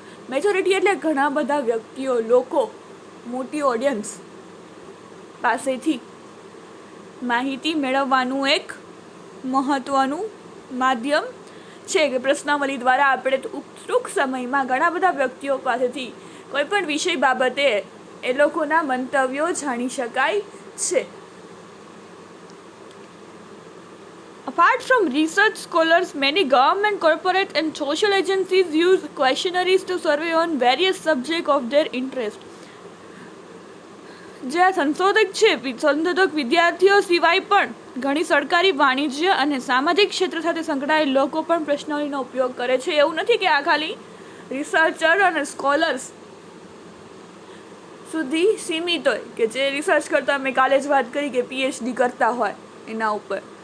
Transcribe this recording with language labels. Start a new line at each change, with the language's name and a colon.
Gujarati: Majority એટલે ઘણા બધા વ્યક્તિઓ, લોકો, મોટી ઓડિયન્સ પાસેથી માહિતી મેળવવાનું એક મહત્વનું માધ્યમ છે કે પ્રશ્નાવલી દ્વારા આપણે ટૂંક સમયમાં ઘણા બધા વ્યક્તિઓ પાસેથી કોઈ પણ વિષય બાબતે એ લોકોના મંતવ્યો જાણી શકાય છે.
English: Apart from research scholars, many government, corporate and social agencies use questionnaires to survey on various subjects of their interest.
Gujarati: જે આ સંશોધક વિદ્યાર્થીઓ સિવાય પણ ઘણી સરકારી, વાણિજ્ય અને સામાજિક ક્ષેત્ર સાથે સંકળાયેલ લોકો પણ પ્રશ્નાવલીનો ઉપયોગ કરે છે. એવું નથી કે આ ખાલી રિસર્ચર અને સ્કોલર્સ સુધી સીમિત હોય, કે જે રિસર્ચ કરતા, મેં કાલે જ વાત કરી કે PhD કરતા હોય એના ઉપર.